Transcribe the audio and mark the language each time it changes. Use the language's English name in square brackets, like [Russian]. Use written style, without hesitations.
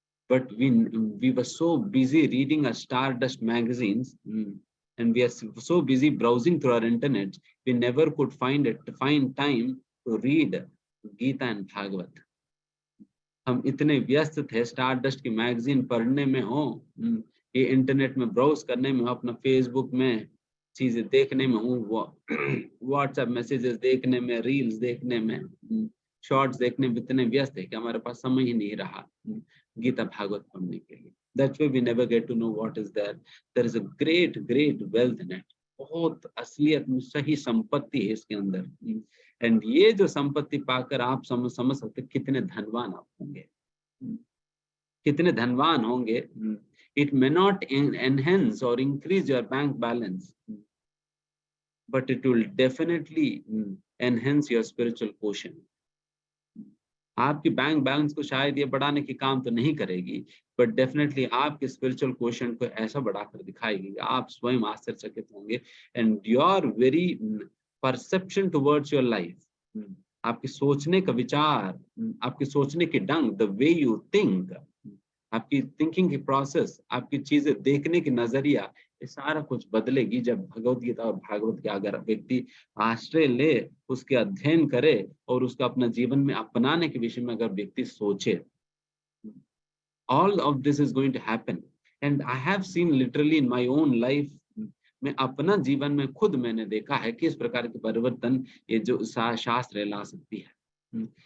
[English] But we were so busy reading our Stardust magazines, and we are so busy browsing through our internet, we never could find time to read Gita and Bhagavad. [Hindi] हम इतने व्यस्त थे stardust की magazine पढ़ने में हो, ये internet में ब्राउज करने में हो, अपना फेसबुक में चीजें देखने में हूँ, व्हाट्सएप मैसेजेस देखने में, रील्स देखने में, शॉर्ट्स देखने में इतने व्यस्त है कि हमारे पास समय ही नहीं रहा गीता भागवत पढ़ने के लिए। [English] That's why we never get to know what is there. There is a great wealth in it. [Hindi] बहुत असलियत में सही संपत्ति है इसके अंदर। एंड ये जो संपत्ति पाकर आप समझ सकते कितने धनवान आप होंगे, कितने धनवान होंगे। [English] It may not enhance or increase your bank balance, but it will definitely enhance your spiritual quotient. [Hindi] आपकी बैंक बैलेंस को शायद ये बढ़ाने की काम तो नहीं करेगी, बट डेफिनेटली आपके स्पिरिचुअल क्वोशंट को ऐसा बढ़ाकर दिखाएगी कि आप स्वयं आश्चर्यचकित होंगे। [English] and your very perception towards your life, [Hindi] आपकी सोचने का विचार, आपकी सोचने की ढंग, [English] the way you think, [Hindi] आपकी थिंकिंग की प्रोसेस, आपकी चीजें देखने की नजरिया, ये सारा कुछ बदलेगी जब भगवत गीता और भागवत के अगर व्यक्ति आश्रय ले, उसके अध्ययन करे और उसको अपना जीवन में अपनाने के विषय में अगर व्यक्ति सोचे। [English] All of this is going to happen and I have seen literally in my own life. [Hindi] मैं अपना जीवन में खुद मैंने देखा है कि इस प्रकार के परिवर्तन ये जो शास्त्र ला सकती है।